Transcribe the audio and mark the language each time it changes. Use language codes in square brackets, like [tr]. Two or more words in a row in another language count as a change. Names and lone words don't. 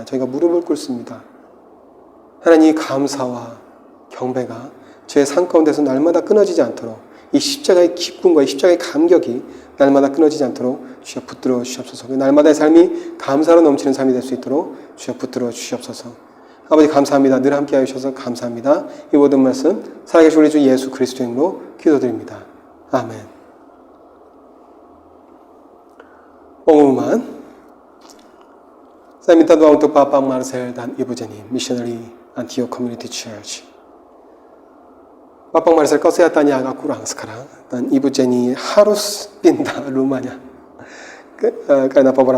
[ko] 저희가 무릎을 꿇습니다. 하나님 감사와 경배가 제 삶 가운데서 날마다 끊어지지 않도록 이 십자가의 기쁨과 이 십자가의 감격이 날마다 끊어지지 않도록 주여 붙들어 주시옵소서. 날마다의 삶이 감사로 넘치는 삶이 될 수 있도록 주여 붙들어 주시옵소서. 아버지 감사합니다. 늘 함께하여 주셔서 감사합니다. 이 모든 말씀 살아계신 우리 주 예수 그리스도의 이름으로 기도드립니다. 아멘. [id] pengumuman. Saya minta doa untuk Bapak Marcel dan Ibu Jenny, Missionary Antioch Community Church. Bapak Marcel kesehatannya agak kurang sekarang dan Ibu Jenny harus pindah rumahnya karena beberapa alasan.